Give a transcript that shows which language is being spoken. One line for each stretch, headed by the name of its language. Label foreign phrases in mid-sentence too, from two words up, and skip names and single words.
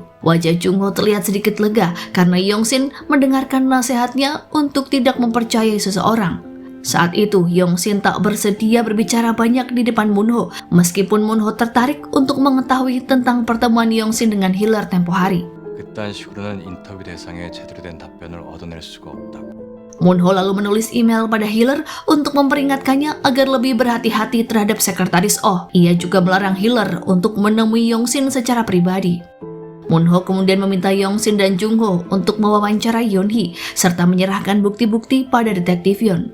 Indonesian: Wajah Junho terlihat sedikit lega karena Yong-shin mendengarkan nasihatnya untuk tidak mempercayai seseorang. Saat itu, Yong-shin tak bersedia berbicara banyak di depan Moon-ho, meskipun Moon-ho tertarik untuk mengetahui tentang pertemuan Yong-shin dengan Healer tempo hari.
Korean: 그딴 식으로는 인터뷰 대상에 제대로 된 답변을 얻어낼 수가 없다고.
Indonesian: Moon-ho lalu menulis email pada Healer untuk memperingatkannya agar lebih berhati-hati terhadap sekretaris Oh. Ia juga melarang Healer untuk menemui Yong-shin secara pribadi. Moon-ho kemudian meminta Yong-shin dan Junho untuk mewawancarai Yeon-hee serta menyerahkan bukti-bukti pada detektif Yeon.